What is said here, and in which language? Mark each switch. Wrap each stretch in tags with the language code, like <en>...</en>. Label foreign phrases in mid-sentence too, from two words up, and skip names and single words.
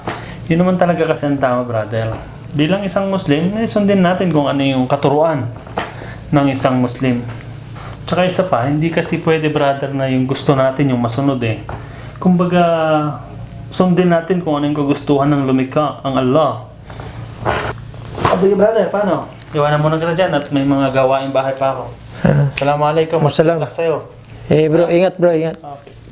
<tl>Yun naman talaga kasi ang tama, brother. Bilang isang Muslim, sundin natin kung ano yung katuruan ng isang Muslim. Tsaka isa pa, hindi kasi pwede, brother, na yung gusto natin yung masunod eh. Kumbaga, sundin natin kung ano yung kagustuhan ng lumikha, ang Allah. Sige, brother, paano? Iwanan mo na kita dyan at may mga gawaing bahay pa ako. Assalamualaikum. Wassalam. Masalamat sa'yo. Bro, ingat bro, ingat. Okay.</tl>